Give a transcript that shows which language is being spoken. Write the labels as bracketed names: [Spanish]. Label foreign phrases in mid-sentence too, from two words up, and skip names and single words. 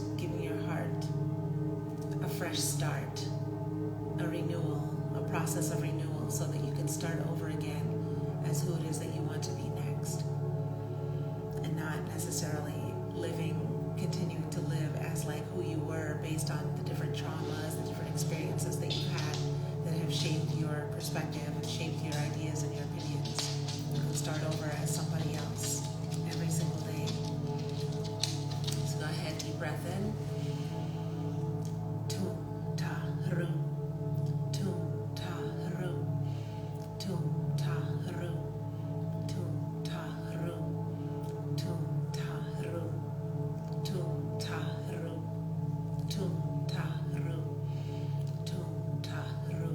[English] giving your heart a fresh start, a renewal, a process of renewal, so that you can start over again as who it is that you want to be next, and not necessarily continuing to live as like who you were based on the different traumas, the different experiences that you've had that have shaped your perspective and shaped your ideas and your opinions. You can start over as somebody else every single day. So go ahead, deep breath in. Tum Ta Ru. Tum Ta Ru. Tum Ta Ru. Tum Ta Ru. Tum Ta Ru. Tum Ta Ru. Tum Ta Ru. Tum Ta Ru.